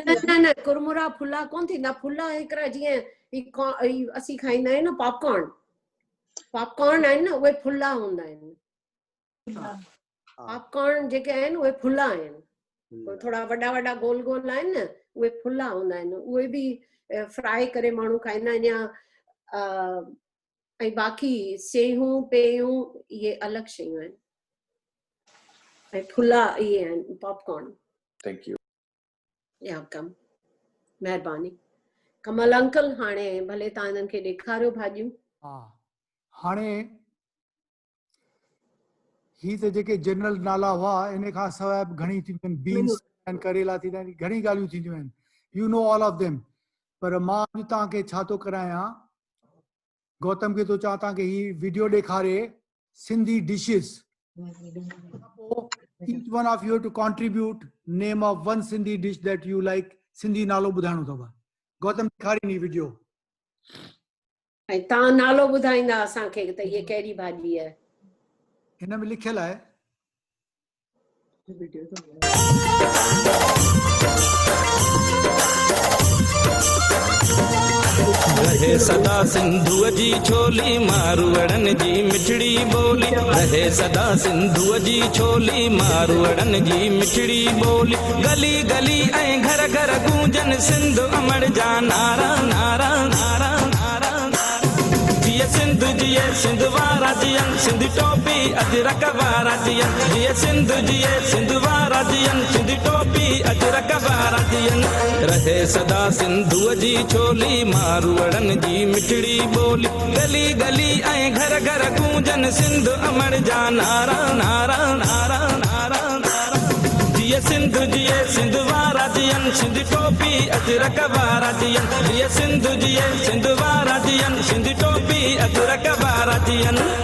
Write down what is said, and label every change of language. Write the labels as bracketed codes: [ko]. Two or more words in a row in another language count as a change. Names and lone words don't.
[sd] न न कुरमुरा फुला कोन थींदा फुला हिकिड़ा जीअं असीं खाईंदा आहियूं न पॉपकॉर्न आहिनि न उहे फुला हूंदा आहिनि पॉपकॉर्न जेके आहिनि उहे फुला आहिनि थोड़ा वॾा वॾा गोल गोल आहिनि न उहे फुला हूंदा आहिनि उहे बि फ्राई करे माण्हू खाईंदा आहिनि या ऐं बाक़ी सेहूं पेयूं इहे अलॻि शयूं आहिनि ऐं फुला इहे आहिनि पॉपकॉर्न [en] thank you [sd] या कम महिरबानी कमल अंकल हाणे भले तव्हां हिननि खे ॾेखारियो भाॼियूं हाणे ही त जेके जनरल नाला हुआ इन खां सवाइ घणी थींदियूं आहिनि बीन्स आहिनि करेला थींदा आहिनि घणी ॻाल्हियूं थींदियूं आहिनि [en] you know all of them [sd] पर मां अॼु तव्हांखे छा थो करायां गौतम खे थो चवां तव्हांखे ही वीडियो ॾेखारे [en] Sindhi dishes each one of you to contribute name of one Sindhi dish that you like [sd] Sindhi नालो ॿुधाइणो अथव गौतम ॾेखारींदी वीडियो ऐं तव्हां नालो ॿुधाईंदा असांखे त इहे कहिड़ी भाॼी आहे हिन में लिखियल आहे रहे सदा सिंधुअ जी छोली मारवड़न जी मिठड़ी बोली रहे सदा सिंधुअ जी छोली मारवड़न जी मिठड़ी बोली गली गली ऐं घर घर गूंजन सिंध अमर जा नारा नारा नारा नारा जिए सिंध जिए सिंध वारा जियन सिंध टोपी अजरक वारा जियन जिए सिंध जिए सिंध वारा जियन सिंध टोपी अजरक वारा जियन रहे सदा सिंधुअ जी छोली मारवड़न जी मिठड़ी बोली गली गली ऐं घर घर गूंजन सिंध अमर जा नारा नारा नारा नारा नारा जिए सिंध वारा जियन सिंध टोपी अजरक वारा जियन जिए सिंध वारा जियन सिंध टोपी अजरक वारा जियन